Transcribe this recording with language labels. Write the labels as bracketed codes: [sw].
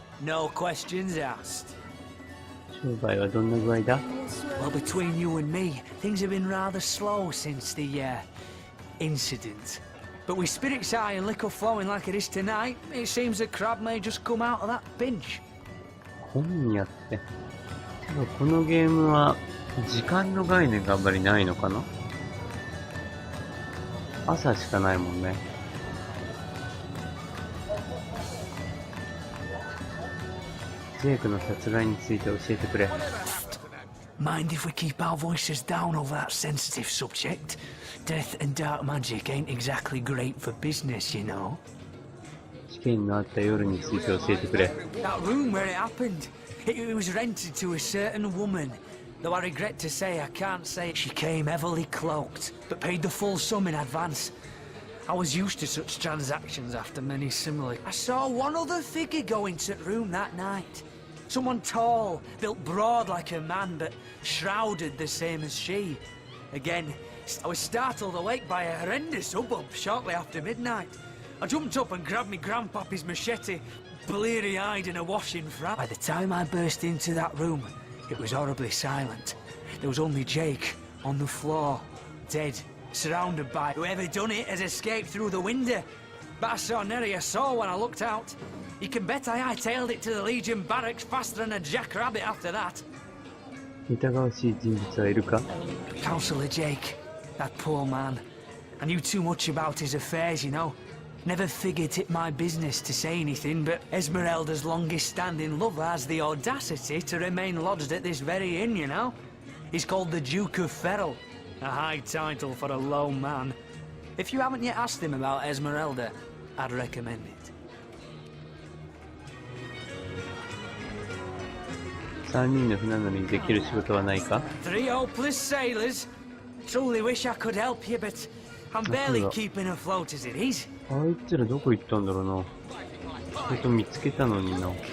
[en] No questions asked. [ja] 商売はどんな具合だ [en] Well, between you and me, things have been rather slow since the, incident. But with spirits high and liquor flowing like it is tonight, it seems the crab may just come out of that pinch. [ja] 本屋って。ただこのゲームは時間の概念があんまりないのかな朝しかないもんね。ジェイクの殺害について教えてくれ。 [en] Mind if we keep our voices down over that sensitive subject? Death and dark magic ain't exactly great for business, you know. [ja] 事件のあった夜について教えてくれ。 [en] That room where it happened, it was rented to a certain woman. Though I regret to say I can't say she came heavily cloaked, but paid the full sum in advance. I was used to such transactions after many similar. I saw one other figure go into the room that night. Someone tall, built broad like a man, but shrouded the same as she. Again, I was startled awake by a horrendous hubbub shortly after midnight. I jumped up and grabbed me grandpappy's machete, bleary-eyed and awash in frat. By the time I burst into that room, it was horribly silent. There was only Jake on the floor, dead, surrounded by whoever done it has escaped through the window. But I saw nary a soul when I looked out. You can bet I hightailed it to the Legion barracks faster than a jackrabbit after that. [ja] 疑わしい人物はいるか [en] Councillor Jake, that poor man. I knew too much about his affairs, you know. Never figured it my business to say anything, but Esmeralda's longest-standing lover has the audacity to remain lodged at this very inn, you know. He's called the Duke of Ferrell, a high title for a low man. If you haven't yet asked him about Esmeralda, I'd recommend it. [ja] 3人の船乗りにできる仕事はないか [en] 3 hopeless sailors. Truly wish I could help you, but I'm barely keeping afloat as it is. [ja] あいつらどこ行ったんだろうな。ちょっと見つけたのにな。